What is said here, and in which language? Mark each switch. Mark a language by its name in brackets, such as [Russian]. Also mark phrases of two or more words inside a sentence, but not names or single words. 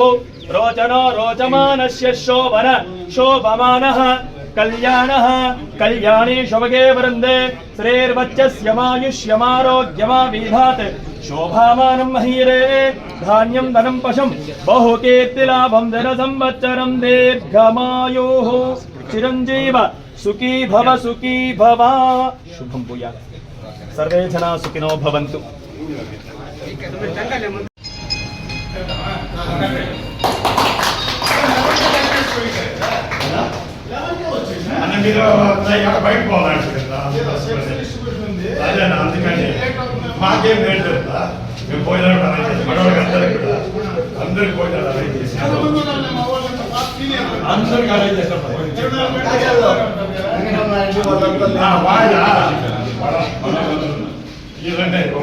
[Sanskrit] रोचनो रोचमानस्य शोभन शोभमानः कल्याणः कल्याणी शुभगे वृन्दे श्रीर्वच्चस्य वायुष्यमारोग्यमाविधात् शोभामानं महीरे धान्यं धनं पशुं बहुकीर्तिलाभं धनसंवत्सरं दीर्घमायुः चिरञ्जीव सुखी भव शुभं भूयात् सर्वे जना सुखिनो भवन्तु। [Telugu] బయట పోవాలంటే అదే అందుకని మాకేం లేదు మేము పోయినాడు మనవాళ్ళకి అందరికి పోయినాడు అరేంజ్ చేసి అందరికి అరేంజ్ చేస్తాం ఇదంటే